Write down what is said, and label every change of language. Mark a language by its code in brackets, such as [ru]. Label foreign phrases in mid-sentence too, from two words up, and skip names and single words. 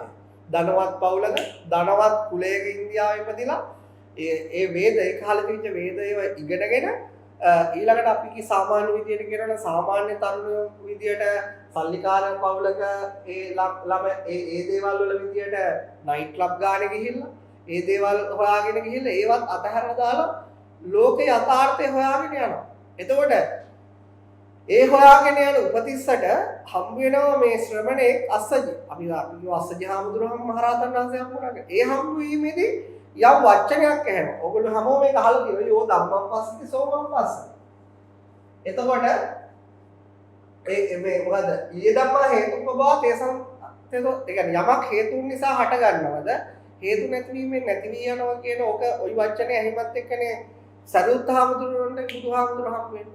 [si] ධනවත් පවුලක ධනවත් කුලයක ඉන්දියාවේ ඉපදිලා ඒ වේද ඒ කාලේ තිබිච්ච වේදය ඉගෙනගෙන ඊළඟට අපි කි සාමාන්‍ය විදියට කියනවා සාමාන්‍ය තරුණ විදියට සල්ලිකාර පවුලක ඒ ළම ඒ දේවල් වල විදියට [en] night club [si] ගානේ ගිහිල්ලා ඒ දේවල් හොයාගෙන ගිහිල්ලා ඒවත් අතහැරලා දාලා ලෝකේ යථාර්ථය හොයාගෙන යනවා. එතකොට ඒ හොයාගෙන යන උපතිස්සට හම්බ වෙනවා මේ ශ්‍රමණේ අස්සජි. අපි කියව අස්සජි හාමුදුරුවෝ මහරහතන් වහන්සේ හම්බුණා. ඒ හම්බ වීමේදී යම් වචනයක් ඇහෙනවා. ඔයගොල්ලෝ හැමෝම මේක අහලා තියෙනවා. [pi] යෝ ධම්මං පස්සති සෝමං පස්සති. [si] එතකොට මේ මොකද? [pi] ඊයේ ධම්මා හේතුපබව තේසං [si] ඒ කියන්නේ යමක් හේතුන් නිසා හට ගන්නවද? හේතු නැතිවීමෙන් නැති වී යනවා කියන ඕක ওই වචනේ ඇහිමත් එක්කනේ සරියුත් හාමුදුරුවන්ට බුදුහාමුදුරුවෝ හම්බ වෙන්නේ.